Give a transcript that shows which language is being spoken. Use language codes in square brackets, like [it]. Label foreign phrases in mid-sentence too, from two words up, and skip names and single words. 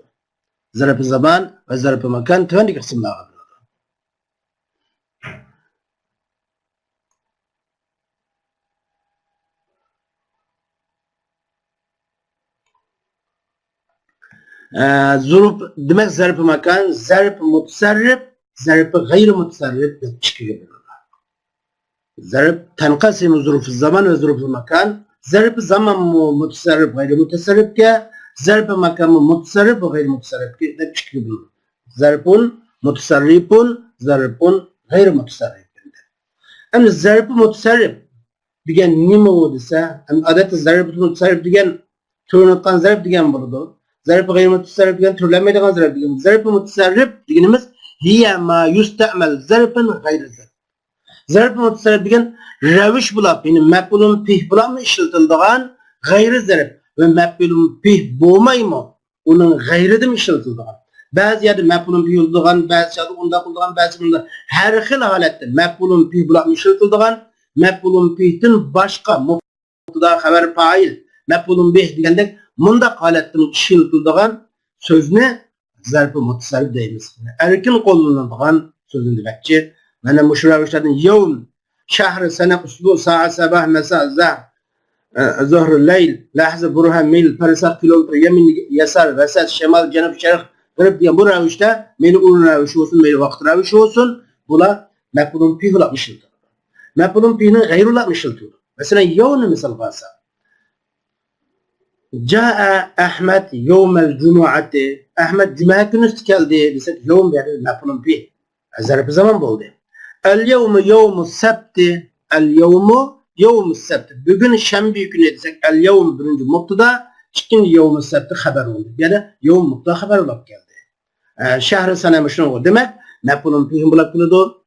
[uz] Zarful zaman va zarful makan tuvandagi qismlarga bo'linadi. Zurup demek zarf makan, zarf mutasarrif, zarf gayri mutasarrif deb ikkiga bo'linadi. [ar] ظرف تنقسم ظروف زمان و ظروف مكان, [uz] zarf zaman mutasarrif gayri mutasarrifga, zarf makan mutasarrif ve gayri mutasarrifga deb ikkiga bo'linadi. [ar] ظرفٌ متصرفٌ، ظرفٌ غير متصرف. [uz] Endi zarf mutasarrif degan nima u desa, odatda zarf mutasarrif degan turlangan zarf degan bo'ladi. Zarf gayri mutasarrif degan turlanmaydigan zarf degan. Zarf mutasarrif deganimiz [ar] هي ما يستعمل ظرفا غير ظرف. [uz] Zarf mutasarrif degan ravish bo'lib, ya'ni maf'ulun fih bilan ishlatiladigan gayri zarf ve maf'ulun fih bo'lmaymi? Uning g'ayridan ishlatiladigan. Ba'zi yerda maf'ulun fih bo'ladigan, ba'zi yerda unda bo'ladigan, ba'zi bunda har xil holatda maf'ulun fih bilan ishlatiladigan, maf'ulun fihdan boshqa mubtada xabar fa'il, maf'ulun bih degandek mundaq holatda ishlatiladigan so'zni zarf-i mutasarrif deymiz. Erkin qo'llaniladigan so'zni demakchi. Mana bu ravishlardan yawm, shahr, sana, usbu, soat, sabah, masa, zuhr, layl, lahza, burhan, mil, farsakh, kilometr, yamin, yasar, vasat, shimal, janub, sharq, g'arb degan bu ravishda meni urun ravishi olsun, meni vaqt ravishi olsun, bular maf'ulun fih bilan ishlatiladi. Maf'ulun fihni g'ayri bilan ishlatiladi. Masalan, yawmni misol qilsak, [ar] جاء أحمد يومَ الجمعةِ. [tr] Ahmad cuma günü geldi desek yawm yani [ar] مفعولٌ فيه. [uz] Zarf zaman bo'ldi. [ar] اليومُ يومُ السبتِ. اليومُ يومُ السبتِ. [uz] Bugün shanba kuni desek el-yawm birinchi mubtada, ikkinchi [ar] يومُ السبتِ [uz] xabar bo'ldi. Yani yawm mubtada xabar bo'lib keldi. Shahr sana shuni demak maf'ulun fih bo'lib keladi.